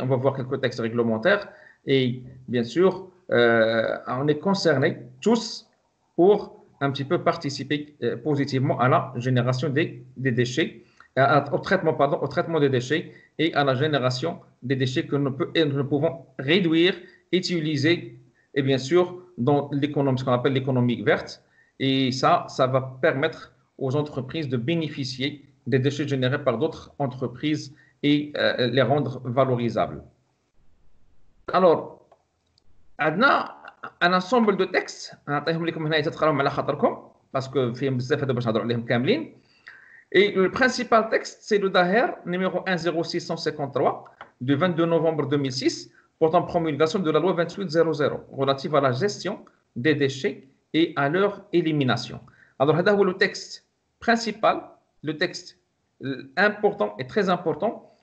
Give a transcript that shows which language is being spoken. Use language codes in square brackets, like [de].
[fr] On va voir quelques textes réglementaires et bien sûr, on est concernés tous pour un petit peu participer positivement à la génération des déchets, au traitement des déchets et à la génération des déchets que nous pouvons réduire, utiliser et bien sûr dans l'économie, ce qu'on appelle l'économie verte. Et ça va permettre aux entreprises de bénéficier des déchets générés par d'autres entreprises et les rendre valorisables. [ar] Alors, عندنا [fr] un ensemble de textes [ar] نعطيهم لكم هنا تقراهم على خاطركم باسكو فيهم بزاف هذا باش نهضروا عليهم كاملين. [fr] Et le principal texte c'est le Daher numéro 10653 du 22 novembre 2006 portant promulgation de la loi 2800 relative à la gestion des déchets et à leur élimination. Alors [ar] هذا هو [fr] le texte principal, le texte important et très important.